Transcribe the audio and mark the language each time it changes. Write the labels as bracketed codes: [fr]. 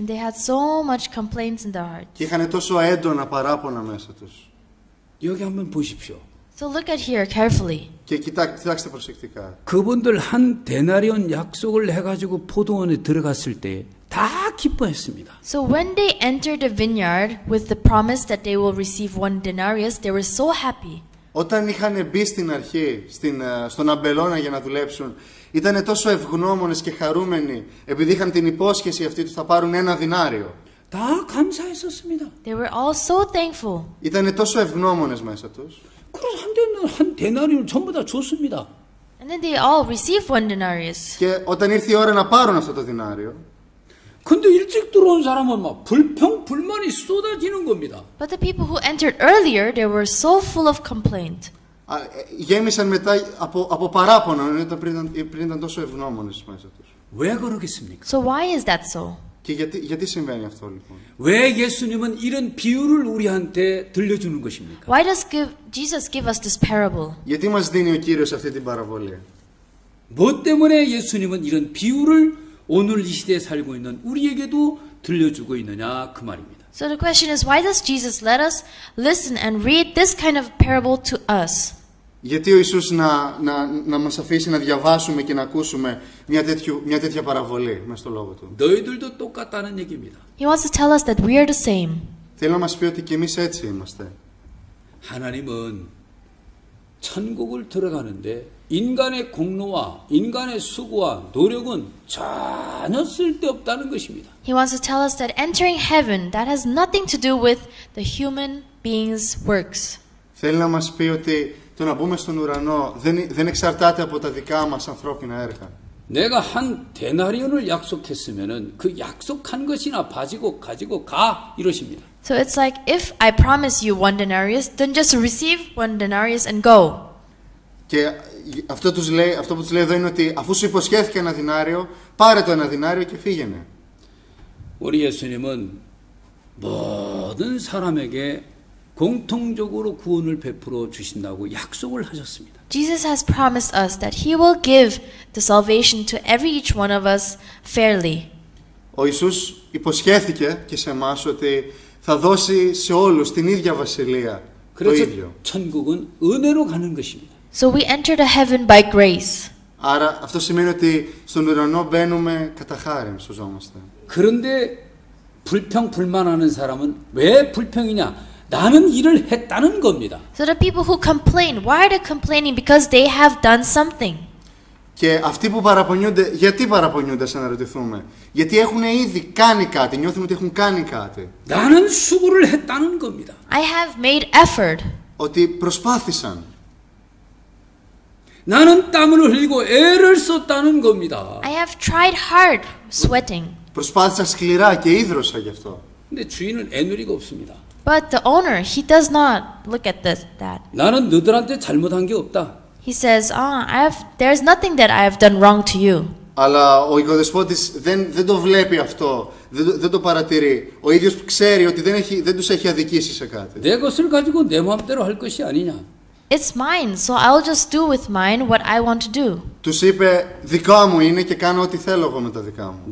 [en] And they had so much complaints in their hearts. [el] Και είχαν τόσο έντονα παράπονα μέσα τους. [ko] 여기 한번 보십시오. [en] So look at here carefully. [el] Και κοιτάξτε προσεκτικά. [ko] 그분들 한 데나리온 약속을 해가지고 포도원에 들어갔을 때 다 기뻐했습니다. [en] So when they entered the vineyard with the promise that they will receive 1 denarius, they were so happy. [el] Όταν είχαν μπει στην αρχή, στον αμπελώνα για να δουλέψουν, ήταν τόσο ευγνώμονες και χαρούμενοι επειδή είχαν την υπόσχεση αυτή ότι θα πάρουν 1 δινάριο. [ko] 다 감사했었습니다. [en] They were all so thankful. [el] Ήταν τόσο ευγνώμονες μέσα τους. [ko] 그래서 한 데나리온 전부 다 줬습니다. [en] And then they all received 1 denarius. [el] Και όταν ήρθε η ώρα να πάρουν αυτό το δινάριο, [ko] 근데 일찍 들어온 사람은 막 불만이 쏟아지는 겁니다. [en] But the people who entered earlier, they were so full of complaint. [el] γέμισαν μετά από παράπονο, πριν ήταν τόσο ευγνώμονες μέσα τους. [ko] 왜 그러겠습니까? [en] So why is that so? [el] Και γιατί συμβαίνει αυτό λοιπόν? [ko] 왜 예수님은 이런 비유를 우리한테 들려주는 것입니까? [en] Why does Jesus give us this parable? [el] Γιατί μας δίνει ο Κύριος αυτή την παραβολή? [ko] 뭐 때문에 예수님은 이런 비유를 오늘 이 시대에 살고 있는 우리에게도 들려주고 있느냐 그 말입니다. [en] So the question is, why does Jesus let us listen and read this kind of parable to us? [el] Γιατί ο Ιησούς να μας αφήσει να διαβάσουμε και να ακούσουμε μια τέτοια παραβολή μες στο λόγο του. [ko] 너희들도 똑같다는 얘기입니다. [en] He wants to tell us that we are the same. [el] Θέλει να μας πει ότι και εμείς έτσι είμαστε. [ko] 하나님은 천국을 들어가는데 인간의 공로와 인간의 수고와 노력은 전혀 쓸데없다는 것입니다. [en] He wants to tell us that entering heaven, that has nothing to do with the human being's works. [el] Θέλει να μας πει ότι το να μπούμε στον ουρανό δεν εξαρτάται από τα δικά μας ανθρώπινα έργα. [ko] 내가 한 데나리온을 약속했으면은 그 약속한 것이나 가지고 가 이러십니다. [en] So it's like, if I promise you 1 denarius, then just receive 1 denarius and go. [el] Και αυτό που τους λέει εδώ είναι ότι αφού σου υποσχέθηκε 1 δινάριο, πάρε το 1 δινάριο και φύγαινε. [ko] 우리 예수님은 모든 사람에게 공통적으로 구원을 베풀어 주신다고 약속을 하셨습니다. [en] Jesus has promised us that He will give the salvation to each one of us fairly. [el] Ο Ιησούς υποσχέθηκε και σε εμάς ότι θα δώσει σε όλους την ίδια βασιλεία, το [ko] 그래서 [el] ίδιο. [ko] 천국은 은혜로 가는 것입니다. [en] So we enter the heaven by grace. [el] Άρα αυτό σημαίνει ότι στον ουρανό μπαίνουμε κατά χάριν, σωζόμαστε. [ko] 그런데 불평불만하는 사람은 왜 불평이냐? 나는 일을 했다는 겁니다. [en] So the people who complain, why are they complaining? Because they have done something. [el] Και αυτοί που παραπονιούνται, γιατί παραπονιούνται, σαν να ρωτηθούμε? Γιατί έχουν ήδη κάνει κάτι, νιώθουν ότι έχουν κάνει κάτι. [ko] 나는 수고를 했다는 겁니다. [en] I have made effort. [el] Ότι προσπάθησαν. [ko] 나는 땀을 흘리고 애를 썼다는 겁니다. [en] I have tried hard, sweating. [el] Προσπάθησα σκληρά και ίδρωσα γι' αυτό. [ko] 근데 주인은 애누리가 없습니다. [en] But the owner, he does not look at that. [ko] 나는 너들한테 잘못한 게 없다. [en] He says, there's nothing that I have done wrong to you. [el] Αλλά ο οικοδεσπότης δεν το βλέπει αυτό, δεν το παρατηρεί. Ο ίδιος ξέρει ότι δεν τους έχει αδικήσει σε κάτι. [ko] 내 것을 가지고 내 마음대로 할 것이 아니냐. [en] It's mine, so I'll just do with mine what I want to do. [el] Τους είπε, δικά μου είναι και κάνω ό,τι θέλω εγώ με τα δικά μου.